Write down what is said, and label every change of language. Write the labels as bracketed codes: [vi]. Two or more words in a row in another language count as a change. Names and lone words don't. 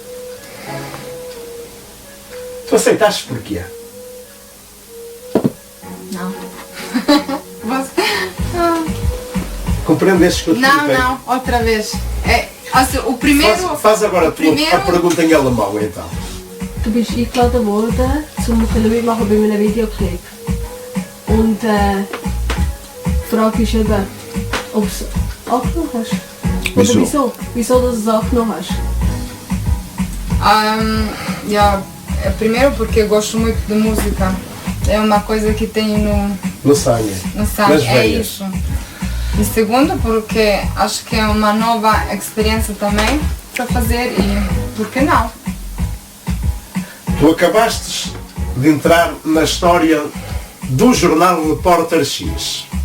[pt] Tu aceitaste porquê? Não. Você- Compreendeste que eu te Não, perguntei? não, outra vez. Also, o primeiro. Faz agora o primeiro, a pergunta em alemão então. [de] Du bist eingeladen worden, zum mitmachen bei einem Videoclip. Und die Frage ist eben, ob du es angenommen hast. Oder Wieso? wieso? Wieso du es angenommen hast? [pt] yeah, primeiro porque eu gosto muito de música. É uma coisa que tenho No sangue. no sangue. Nas É veias. isso. E segundo porque acho que é uma nova experiência também para fazer e por que não? Tu acabaste de entrar na história do jornal Repórter X.